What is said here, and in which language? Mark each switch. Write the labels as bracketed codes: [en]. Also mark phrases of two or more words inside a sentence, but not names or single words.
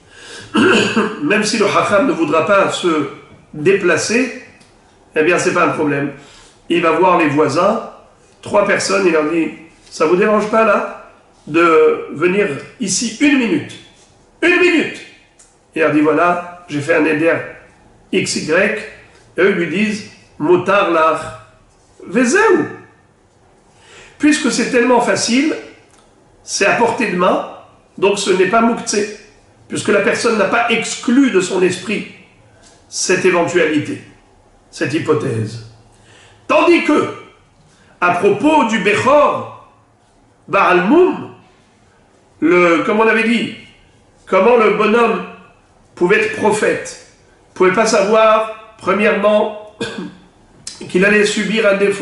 [fr] Même si le Hacham ne voudra pas se déplacer, eh bien c'est pas un problème. Il va voir les voisins, 3 personnes, il leur dit, ça vous dérange pas là de venir ici 1 minute? 1 minute! Et il leur dit, voilà, j'ai fait un éder XY, et eux lui disent, [he] מותר לך וזהו. [fr] Puisque c'est tellement facile, c'est à portée de main, donc ce n'est pas Mouktsé, puisque la personne n'a pas exclu de son esprit cette éventualité, cette hypothèse. Tandis que, à propos du Bechor, [he] בעל מום, [fr] comme on avait dit, comment le bonhomme pouvait être prophète, ne pouvait pas savoir, premièrement, qu'il allait subir un défaut.